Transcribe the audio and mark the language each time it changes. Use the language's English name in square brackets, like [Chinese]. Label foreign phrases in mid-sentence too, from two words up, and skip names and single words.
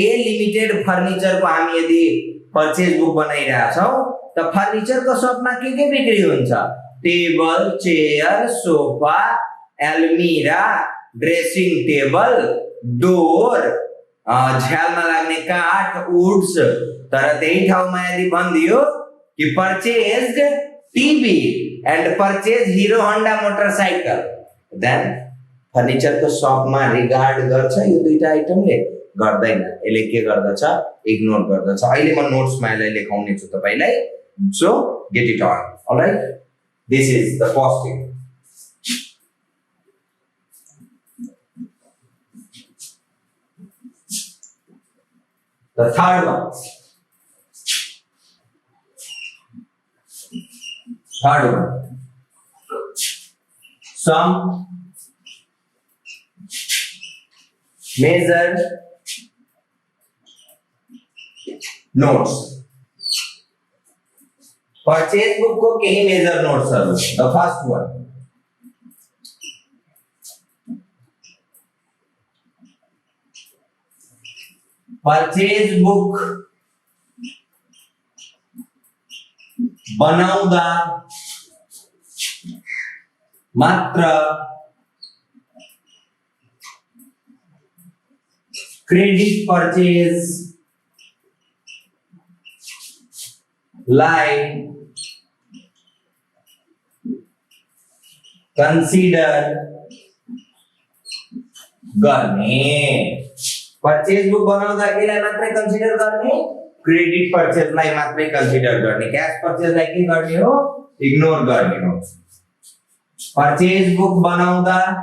[Nepali] लिमिटेड फर्निचरको हामी यदि [English] purchase book [Nepali] बनाइरहेका छौं त फर्निचरको शपमा के बिक्री हुन्छ [English] table chair sofa almirah dressing table door [Nepali] झ्यालमा लाग्ने काठ वुड्स तर त्यही ठाउँमा यदि भन्दियो कि [English] purchased TV and purchase Hero Honda motorcycle then [Nepali] फर्निचरको शपमा रिगार्ड गर्छ यो दुईटा आइटमले गर्दैन यसले के गर्दछ इग्नोर गर्दछ अहिले म नोट्समा यसलाई लेखाउने छु तपाईलाई [English] so get it on alright this is the posting The third one. Some major notes. Purchase book [Nepali] को [English] कई major notes are. The first one. purchase book [Nepali] बनाउँदा मात्र [English] credit purchase like consider [Nepali] गर्ने [English] purchase book [Nepali] बनाउँदा केलाई मात्रै कन्सिडर गर्ने [English] credit purchase [Nepali] लाई मात्रै कन्सिडर गर्ने [English] cash purchase [Nepali] लाई के गर्ने हो इग्नोर गर्ने हो [English] purchase book [Nepali] बनाउँदा